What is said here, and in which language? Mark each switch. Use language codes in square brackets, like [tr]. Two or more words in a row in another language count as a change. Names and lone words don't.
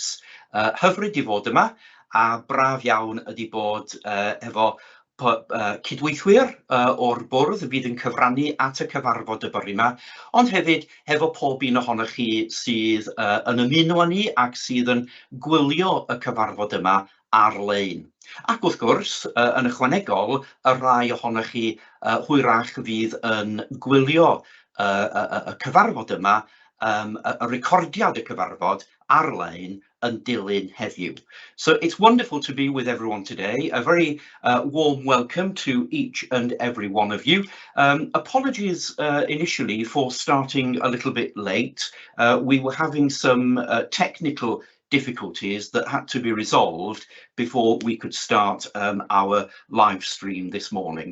[cy] Hyfryd i fod yma, a braf iawn ydi bod efo cydweithwyr o'r bwrdd fydd yn cyfrannu at y cyfarfod y bore yma, ond hefyd efo pob un ohonoch chi sydd yn ymuno â ni ac sydd yn gwylio y cyfarfod yma ar-lein. Ac wrth gwrs, yn ychwanegol, y rai ohonoch chi hwyrach fydd yn gwylio y cyfarfod yma, y recordiad y cyfarfod ar-lein yn dilyn heddiw. [en] So it's wonderful to be with everyone today. A very warm welcome to each and every one of you. Apologies initially for starting a little bit late. We were having some technical difficulties that had to be resolved before we could start our live stream this morning.